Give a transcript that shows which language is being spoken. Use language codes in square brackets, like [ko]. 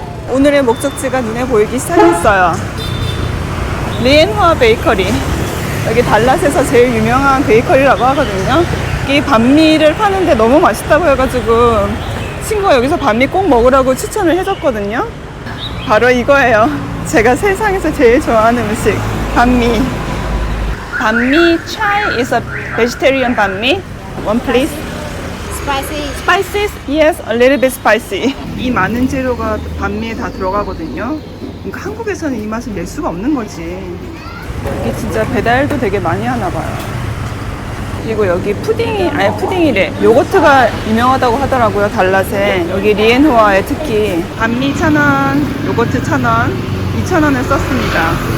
[ko] 오늘의 목적지가 눈에 보이기 시작했어요. 리엔화 베이커리. 여기 달랏에서 제일 유명한 베이커리라고 하거든요. 이 반미를 파는데 너무 맛있다고 해가지고 친구가 여기서 반미 꼭 먹으라고 추천을 해줬거든요. 바로 이거예요. 제가 세상에서 제일 좋아하는 음식, 반미. [en] 반미 chai is a vegetarian 반미. One please. Spicy. Spicy? Yes, a little bit spicy. [ko] 이 많은 재료가 반미에 다 들어가거든요. 그러니까 한국에서는 이 맛을 낼 수가 없는 거지. 이게 진짜 배달도 되게 많이 하나 봐요. 그리고 여기 푸딩이래. 요거트가 유명하다고 하더라고요, 달랏에. 여기 리엔호아에 특히 반미 1,000원, 요거트 1,000원, 2,000원을 썼습니다.